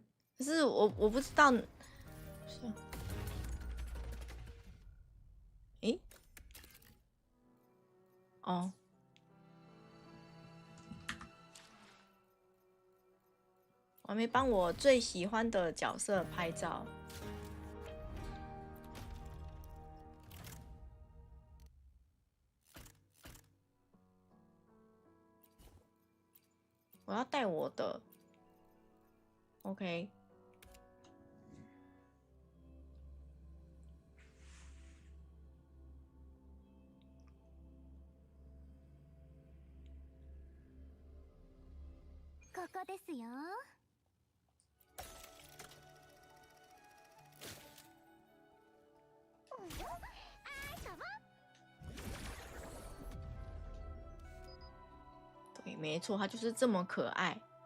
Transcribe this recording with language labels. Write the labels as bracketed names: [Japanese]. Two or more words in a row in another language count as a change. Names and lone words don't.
[Chinese] 可是我不知道，诶，哦，我还没帮我最喜欢的角色拍照。我要带我的 ，OK。 [Japanese] ここですよ。 [Chinese] 对，没错，他就是这么可爱。